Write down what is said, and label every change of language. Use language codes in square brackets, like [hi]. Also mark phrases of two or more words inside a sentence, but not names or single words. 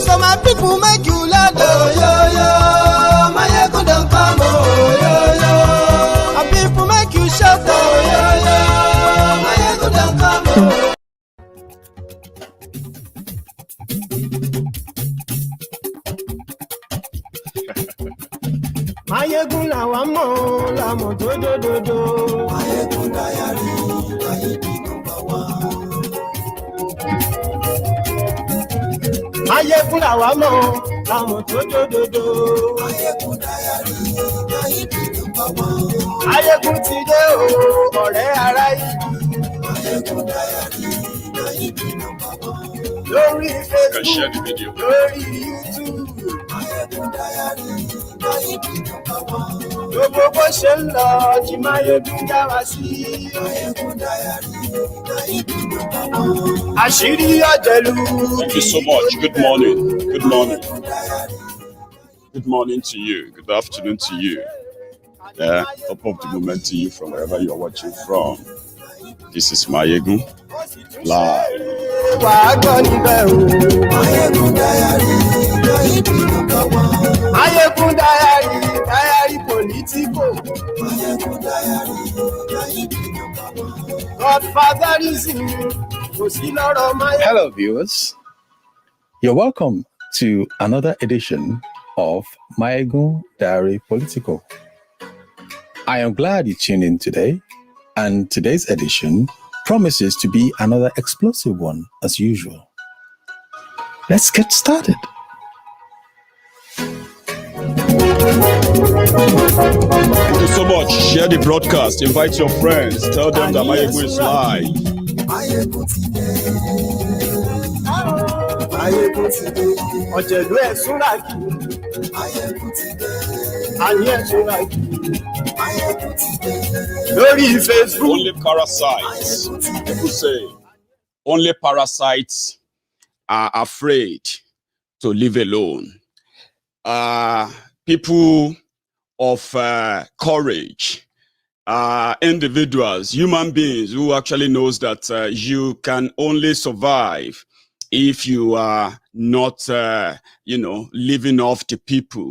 [en] So my people make you laugh, oh yo yo. Maiyegun don't come, oh yo yo. My people make you shout, oh yo yo. Maiyegun don't come, oh. [yo] Maiyegun làwa mọ̀, la mọ̀ dódódódó. [en] Maiyegun diary, Maiyegun number one. [yo] Maiyegun làwa mọ̀, la mọ̀ dódódódó. [en] Maiyegun diary, Maiyegun number one. [yo] Maiyegun ti dé o, ọ̀rẹ́ ará ìlú. [en] Maiyegun diary, Maiyegun number one. [yo] Lórí Facebook, lórí YouTube. [en] Maiyegun diary. [yo] Gbogbo bó ṣe ń lọ kí Maiyegun dá wa sí. Àṣírí ọ̀jẹ̀lú. [en] Thank you so much. Good morning. Good morning. Good morning to you. Good afternoon to you. Top of the moment to you from wherever you are watching from. This is Maiyegun live. [yo] Wàá gbọ́ níbẹ̀ o. [en] Maiyegun diary, Maiyegun number one. Maiyegun diary Politico. Maiyegun diary, Maiyegun number one. Godfatherism, [yo] kò sí lọ́rọ̀ Maiyegun. [en] Hello viewers, you're welcome to another edition of Maiyegun Diary Politico. I am glad you tuned in today, and today's edition promises to be another explosive one as usual. Let's get started. Thank you so much. Share the broadcast. Invite your friends. Tell them that Maiyegun is live. [yo] Maiyegun ti dé. Ọ̀jẹ̀lú ẹ̀ súnra kì í. Maiyegun ti dé. Àní ẹ̀ súnra kì í. Maiyegun ti dé. Lórí Facebook. [en] Only parasites. People say only parasites are afraid to live alone. People of courage, individuals, human beings who actually knows that you can only survive if you are not, living off the people.